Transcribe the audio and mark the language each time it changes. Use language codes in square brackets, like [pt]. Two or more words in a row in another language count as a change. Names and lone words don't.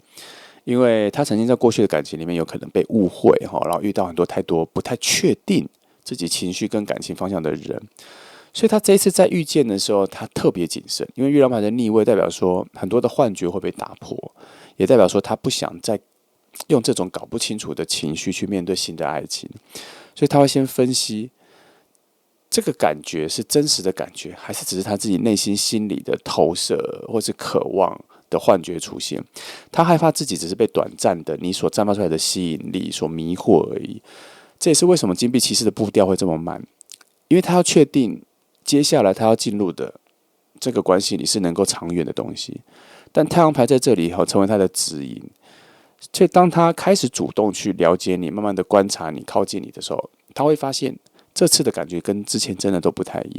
[zh] 因為他曾經在過去的感情裡面有可能被誤會，然後遇到很多太多不太確定自己情緒跟感情方向的人， 所以他這一次在遇見的時候，他特別謹慎，因為月亮牌的逆位代表說很多的幻覺會被打破，也代表說他不想再用這種搞不清楚的情緒去面對新的愛情，所以他會先分析這個感覺是真實的感覺，還是只是他自己內心心裡的投射或是渴望的幻覺出現。他害怕自己只是被短暫的你所散發出來的吸引力所迷惑而已。這也是為什麼金幣騎士的步調會這麼慢，因為他要確定接下來他要進入的這個關係裡是能夠長遠的東西。但太陽牌在這裡以後成為他的指引，所以當他開始主動去了解你，慢慢的觀察你，靠近你的時候，他會發現這次的感覺跟之前真的都不太一樣。